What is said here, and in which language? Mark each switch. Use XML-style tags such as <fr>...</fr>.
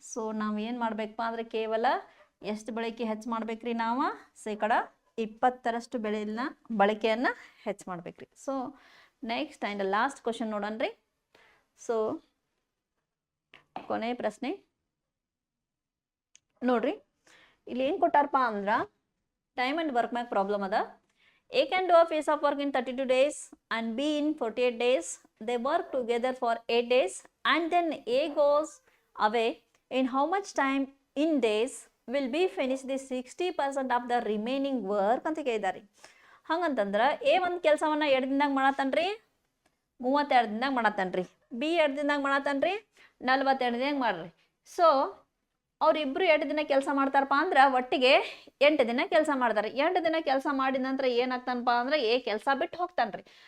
<kn>So ನಾವು ಏನು ಮಾಡ್ಬೇಕಪ್ಪ ಅಂದ್ರೆ ಕೇವಲ ಎಷ್ಟು ಬಳಕೆ ಹೆಚ್ಚು ಮಾಡ್ಬೇಕ್ರಿ, ನಾವು ಶೇಕಡ 20ರಷ್ಟು ಬಳಕೆಯನ್ನು ಹೆಚ್ಚು ಮಾಡ್ಬೇಕ್ರಿ. So next and last question ನೋಡೋಣ್ರಿ. So ಕೊನೆ ಪ್ರಶ್ನೆ ನೋಡ್ರಿ, ಇಲ್ಲಿ ಏನು ಕೊಟ್ಟಾರಪ್ಪ ಅಂದ್ರೆ ಟೈಮ್ ಆ್ಯಂಡ್ ವರ್ಕ್ ಮ್ಯಾಗ ಪ್ರಾಬ್ಲಮ್ ಅದ.</kn> <en>A can do a piece of work in 32 days and B in 48 days. They work together for 8 days and then A goes away. In how much time in days will B finish the 60% of the remaining work</en> <kn>ಅಂತ ಕೇಳಿದಾರೆ. ಹಂಗಂತಂದ್ರೆ A ಒಂದು ಕೆಲಸವನ್ನ 2 ದಿನದಾಗ ಮಾಡತ್ತಾನ್ರಿ, 32 ದಿನದಾಗ ಮಾಡತ್ತಾನ್ರಿ. B 2 ದಿನದಾಗ ಮಾಡತ್ತಾನ್ರಿ, 42 ದಿನದಾಗ ಮಾಡ್ರಿ. So ಅವ್ರಿಬ್ರು 2 ದಿನ ಕೆಲಸ ಮಾಡ್ತಾರಪ್ಪ ಅಂದ್ರೆ ಒಟ್ಟಿಗೆ 8 ದಿನ ಕೆಲಸ ಮಾಡ್ತಾರೆ. 8 ದಿನ ಕೆಲಸ ಮಾಡಿದ ನಂತರ ಏನಾಗ್ತಾನಪ್ಪ ಅಂದ್ರೆ ಎ ಕೆಲಸ ಬಿಟ್ಟು ಹೋಗ್ತಾನ್ರಿ.</kn>